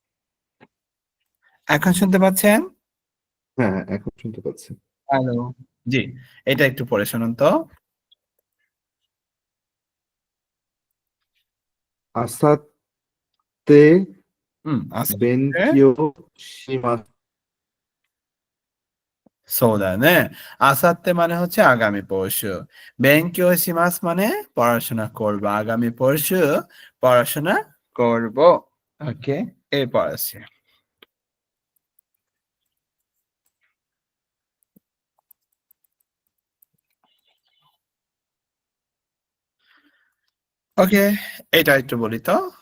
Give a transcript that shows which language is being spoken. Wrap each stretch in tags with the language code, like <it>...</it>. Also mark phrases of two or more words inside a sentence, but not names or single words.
<bn>এখন শুনতে পাচ্ছেন? হ্যাঁ, এখন শুনতে পাচ্ছি। হ্যালো। জি, এটা একটু পড়ে শুনুন তো।</bn> <ja>আসাতে</ja> <bn>আচ্ছা।</bn> <ja>勉強します. そうだよね。あさって</ja> <bn>মানে হচ্ছে আগামী পরশু।</bn> <ja>勉強します</ja> <bn>মানে পড়াশোনা করব। আগামী পরশু পড়াশোনা করব। ওকে, এরপর আছে। ওকে, এটা একটু বলি তো।</bn>